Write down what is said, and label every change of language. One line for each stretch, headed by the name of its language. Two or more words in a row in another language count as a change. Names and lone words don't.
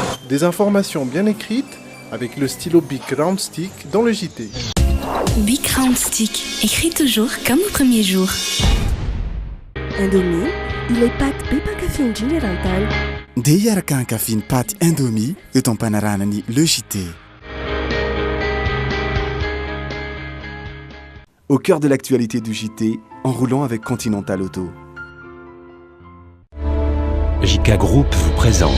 French: Des informations bien écrites avec le stylo Bic Round Stick dans le JT. Bic Round Stick, écrit toujours comme au premier jour. Indomie, il est pâte Peppa Café Général.
Malagasy: Dia iaraka ny kafiny paty Indomie eto am-panaranany le JT.
French: Au cœur de l'actualité du JT, en roulant avec Continental Auto. JK Group vous présente